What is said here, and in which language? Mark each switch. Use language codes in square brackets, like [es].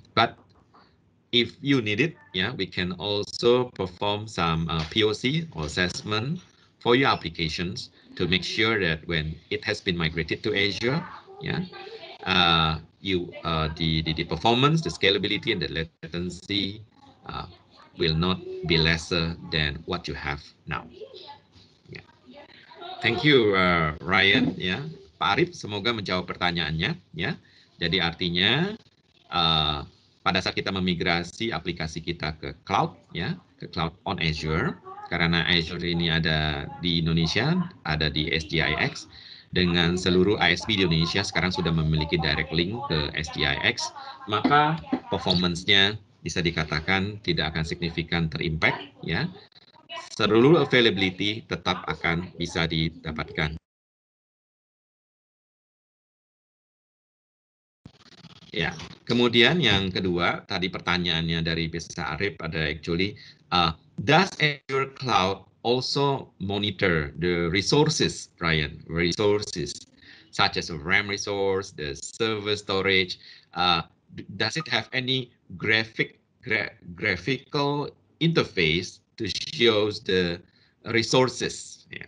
[en] But if you need it, we can also perform some POC or assessment for your applications to make sure that when it has been migrated to Azure, the performance, the scalability, and the latency will not be lesser than what you have now. Thank you, Ryan. [id] Pak Arif, semoga menjawab pertanyaannya. Jadi artinya pada saat kita memigrasi aplikasi kita ke cloud, ke cloud on Azure, karena Azure ini ada di Indonesia, ada di SGIX, dengan seluruh ISP di Indonesia sekarang sudah memiliki direct link ke SGIX, maka performance-nya bisa dikatakan tidak akan signifikan terimpact, seluruh availability tetap akan bisa didapatkan. Kemudian yang kedua, tadi pertanyaannya dari Mr. [en] Arif ada actually, does Azure Cloud also monitor the resources, Ryan, resources such as RAM resource, the server storage? Does it have any graphical interface to show the resources?